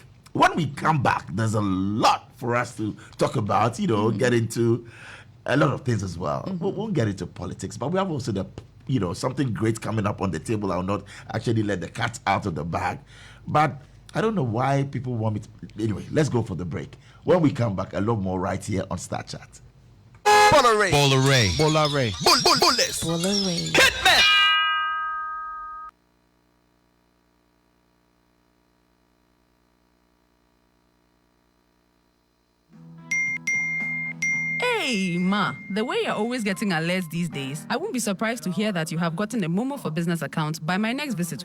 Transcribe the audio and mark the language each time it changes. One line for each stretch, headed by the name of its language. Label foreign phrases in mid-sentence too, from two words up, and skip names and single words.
English: When we come back, there's a lot for us to talk about, get into a lot of things as well. We'll get into politics, but we have also something great coming up on the table. I'll not actually let the cat out of the bag. But I don't know why people want me to. Anyway, let's go for the break. When we come back, a lot more right here on Star Chat. Bola Ray. Bola Ray. Bola Ray. Bullets. Bola Ray. Hit me. Hey, Ma, the way you're always getting alerts these days, I won't be surprised to hear that you have gotten a Momo for Business account by my next visitor.